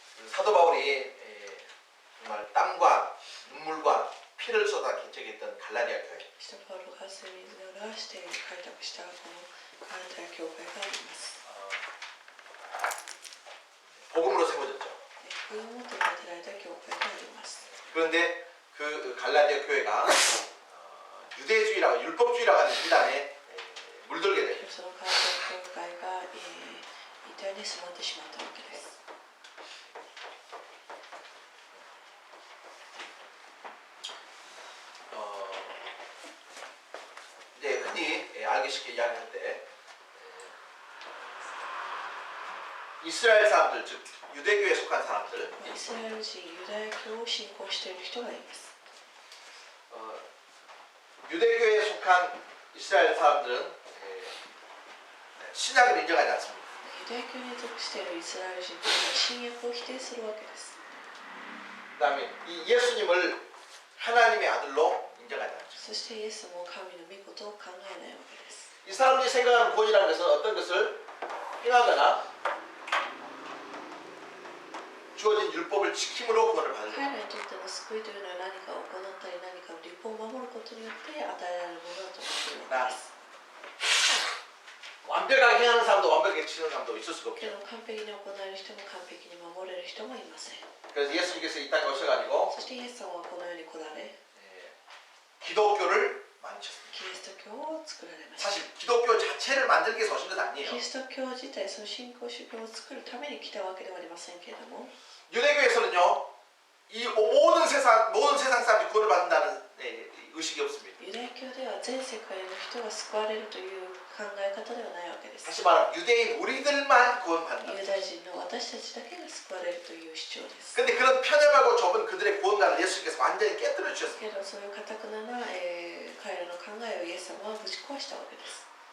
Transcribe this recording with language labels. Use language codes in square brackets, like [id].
[ko] 사도 바울이 정말 땀과 눈물과 피를 쏟아 개척했던 갈라디아 교회. [ja] 使徒パウロが汗水を流して開拓したこのガラテヤ教会があります。 [ko] 복음으로 세워졌죠. [ja] 福音を持って建てられた教会があります。 [ko] 그런데 그 갈라디아 교회가 유대주의라고 율법주의라고 하는 비난에 물들게 돼요. [ja] そのガラテヤ教会が異端に染まってしまったわけです。 [ko] 이제 흔히 알기 쉽게 이야기할 때 이스라엘 사람들, 즉 유대교에 속한 사람들, [ja] イスラエル人、ユダヤ教を信仰している人がいます。 [ko] 유대교에 속한 이스라엘 사람들은 신약을 인정하지 않습니다. [ja] ユダヤ教に属しているイスラエル人というのは新約を否定するわけです。 [ko] 그다음에 이 예수님을 하나님의 아들로 인정하지 않죠. [ja] そしてイエスも神の御事を考えないわけです。 [ko] 이 사람들이 생각하는 구원이라는 것은 어떤 것을 행하거나 주어진 율법을 지킴으로 구원을 받는 [ja] 彼らにとっての救いというのは何かを行ったり何かの律法を守ることによって与えられるものだと思っているわけです。 [ko] 완벽하게 행하는 사람도 완벽하게 지키는 사람도 있을 수가 [ja] け [ko] 없죠. [ja] ど完璧に行える人も完璧に守れる人もいません。 [ko] 그래서 예수님께서 이 땅에 오셔가지고 [ja] そしてイエス様はこの世に来られ、 [ko] 기독교를 만드셨습니다. [ja] キリスト教を作られました。 [ko] 사실 기독교 자체를 만들기 위해서 오신 건 아니에요. [ja] キリスト教自体、その信仰宗教を作るために来たわけではありませんけれども、 [ko] 유대교에서는요, 이 모든 세상 사람이 구원을 받는다는 의식이 없습니다. [ja] ユダヤ教では全世界の人が救われるという考え方ではないわけです。 [ko] 다시 말하면 유대인 우리들만 구원받는다. [ja] ユダヤ人の私たちだけが救われるという主張です。 [ko] 근데 그런 편협하고 좁은 그들의 구원관을 예수님께서 완전히 깨뜨려 주셨습니다. [ja] けどそういう堅くなな、彼らの考えをイエス様はぶち壊したわけです。